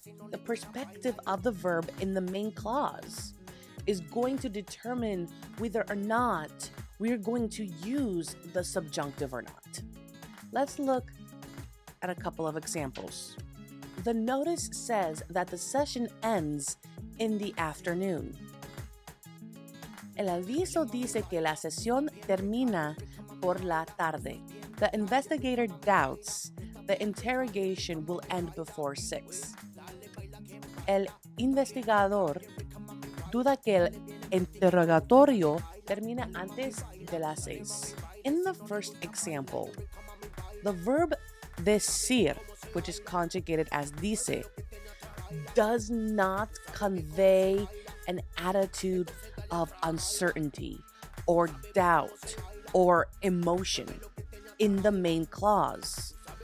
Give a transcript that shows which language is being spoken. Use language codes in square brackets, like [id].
[en] The perspective of the verb in the main clause is going to determine whether or not we're going to use the subjunctive or not. Let's look at a couple of examples. The notice says that the session ends in the afternoon. [es] El aviso dice que la sesión termina por la tarde. [en] The investigator doubts the interrogation will end before 6. [es] El investigador duda que el interrogatorio termina antes de las 6. [en] In the first example, the verb decir, which is conjugated as dice, does not convey an attitude of uncertainty or doubt or emotion in the main clause.